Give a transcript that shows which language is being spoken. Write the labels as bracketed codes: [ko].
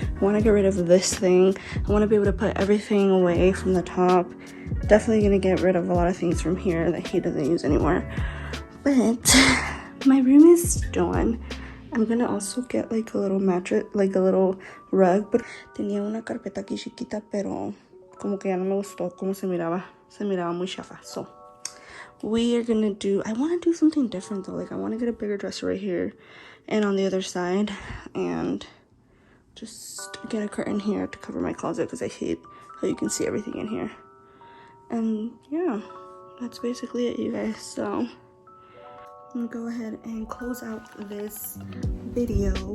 [en] I want to get rid of this thing. I want to be able to put everything away from the top. Definitely gonna get rid of a lot of things from here that he doesn't use anymore. But my room is done. I'm gonna also get like a little mattress, like a little rug. [es] But tenía una carpeta aquí chiquita, pero como que ya no me gustó como se miraba. Se miraba muy chafa. [en] So we are gonna do, I want to do something different though. Like I want to get a bigger dresser right here and on the other side, and just get a curtain here to cover my closet because I hate how you can see everything in here. And yeah, that's basically it, you guys. So I'm gonna go ahead and close out this video.